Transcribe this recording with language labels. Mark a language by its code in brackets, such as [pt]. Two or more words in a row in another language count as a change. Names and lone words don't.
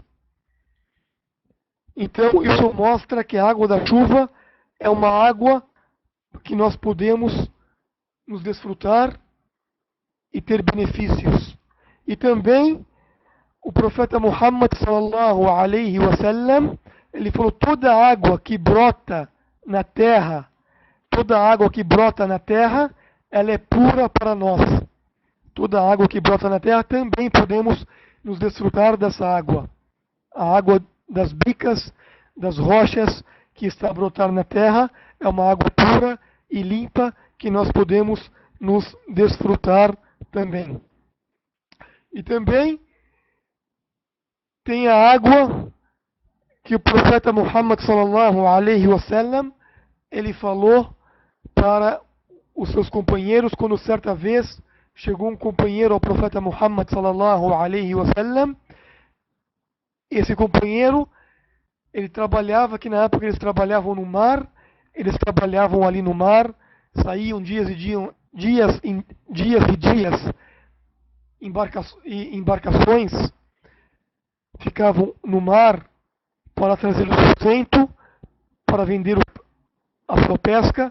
[pt] Então isso mostra que a água da chuva é uma água que nós podemos nos desfrutar e ter benefícios. E também o profeta Muhammad [ar] صلى الله عليه وسلم, [pt] ele falou: toda água que brota na terra, ela é pura para nós. Toda água que brota na terra também podemos nos desfrutar dessa água. A água das bicas, das rochas que está a brotar na terra, é uma água pura e limpa que nós podemos nos desfrutar também. E também tem a água que o profeta Muhammad [ar] صلى الله عليه وسلم [pt] ele falou para os seus companheiros quando certa vez chegou um companheiro ao profeta Muhammad [ar] صلى الله عليه وسلم. [pt] Esse companheiro ele trabalhava, que na época eles trabalhavam no mar, eles trabalhavam ali no mar, saíam dias e dias embarcações ficavam no mar para trazer o sustento, para vender a sua pesca.